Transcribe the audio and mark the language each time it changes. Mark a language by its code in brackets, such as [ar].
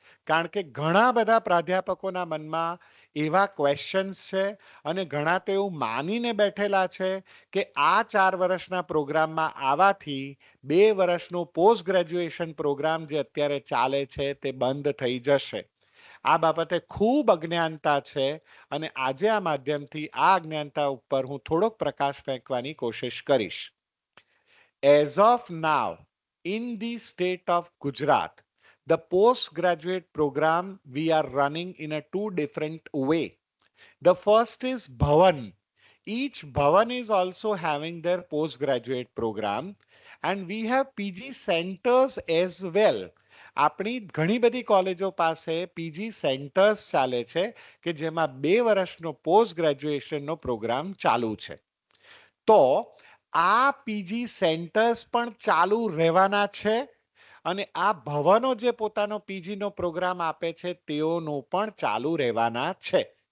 [gu] કારણ કે ઘણા બધા પ્રાધ્યાપકોના મનમાં એવા ક્વેશ્ચન્સ છે અને ઘણા તો એવું માનીને બેઠેલા છે કે આ 4 વર્ષના પ્રોગ્રામમાં આવવાથી 2 વર્ષનો પોસ્ટ ગ્રેજ્યુએશન પ્રોગ્રામ જે અત્યારે ચાલે છે તે બંધ થઈ જશે. આ બાબતે ખૂબ અજ્ઞાનતા છે અને આજે આ માધ્યમથી આ અજ્ઞાનતા ઉપર હું થોડોક પ્રકાશ ફેંકવાની કોશિશ કરીશ. [en] As of now, in the state of Gujarat, the postgraduate program we are running in a two different way. The first is Bhavan. Each Bhavan is also having their postgraduate program, and we have PG centers as well. [gu] આપણી ઘણી બધી કોલેજો પાસે PG centres ચાલે છે કે જેમાં 2 વર્ષનો પોસ્ટ ગ્રેજ્યુએશનનો પ્રોગ્રામ ચાલુ છે. તો આ પીજી સેન્ટર્સ પણ ચાલુ રહેવાના છે અને આ ભવનો જે પોતાનો પીજીનો પ્રોગ્રામ આપે છે તેઓનો પણ ચાલુ રહેવાના છે.